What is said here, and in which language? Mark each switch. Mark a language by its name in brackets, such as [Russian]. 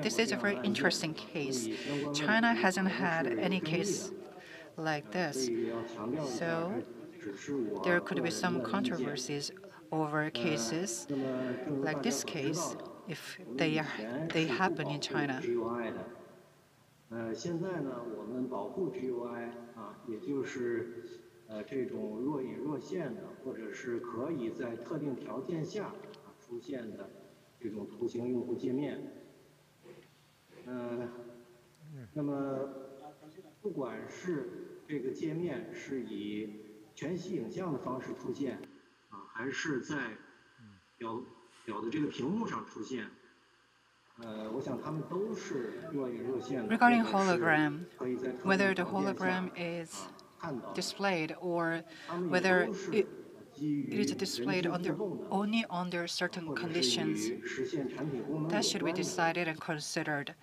[English] This is a very interesting case. China hasn't had any case like this, so there could be some controversies over cases like this case if they happen in China. [Chinese] 现在呢，我们保护 GUI 也就是这种若隐若现的，或者是可以在特定条件下出现的这种图形用户界面。那么不管是这个界面是以全息影像的方式出现，还是在表的这个屏幕上出现。 [English] Regarding hologram, whether the hologram is displayed or whether it is displayed only under certain conditions, that should be decided and considered.